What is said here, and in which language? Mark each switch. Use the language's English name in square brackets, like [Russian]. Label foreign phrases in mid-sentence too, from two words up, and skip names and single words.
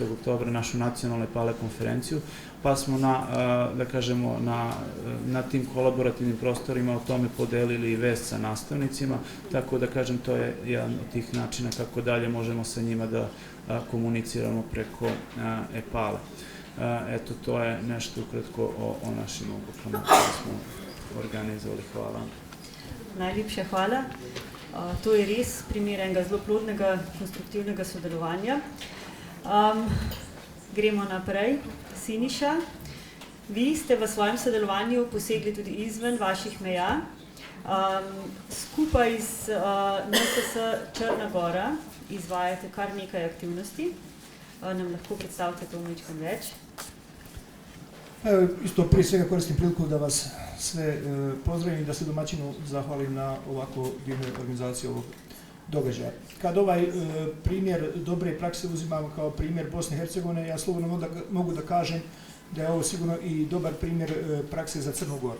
[Serbian] oktobra našu nacionalnu EPALE konferenciju, pa smo da kažemo, na tim kolaborativnim prostorima o tome podelili i vest sa nastavnicima, tako da kažem, to je jedan od tih načina kako dalje možemo sa njima da komuniciramo preko EPALE. Eto, to je nešto ukratko o našim obukama koje smo organizovali. Hvala. [Slovenian] Najlepša hvala. To je res primer enega zelo plodnega, konstruktivnega sodelovanja. Gremo naprej. Siniša, vi ste v svojem sodelovanju posegli tudi izven vaših meja. Skupaj z NSS Črna Gora izvajate kar nekaj aktivnosti. Nam lahko predstavite to malo več? [Bosnian] Isto prije svega koristim priliku da vas sve pozdravim i da se domaćinu zahvalim na ovako divnoj organizaciji ovog događaja. Kad ovaj primjer dobre prakse uzimamo kao primjer Bosne i Hercegovine, ja slobodno mogu da kažem da je ovo sigurno i dobar primjer prakse za Crnu Goru.